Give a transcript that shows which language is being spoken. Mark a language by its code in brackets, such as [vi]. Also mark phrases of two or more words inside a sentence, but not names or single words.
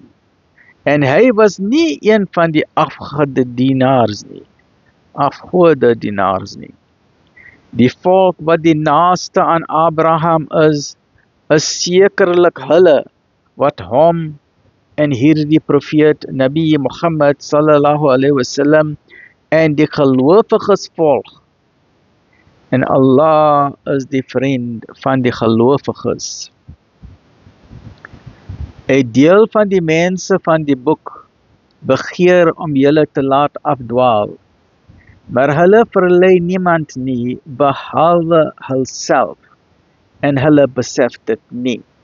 [af] En hy was nie een van die afgodedienaars nie. Die volk wat die naaste aan Abraham is sekerlik hulle wat hom en hierdie profeet Nabi Muhammad [ar] صلى الله عليه وسلم [af] en die gelowiges volg. En Allah is die vriend van die gelowiges. 'n deel van die mense van die boek begeer om julle te laat afdwaal, maar hulle verlei niemand nie behalwe hulself, en hulle besef dit nie.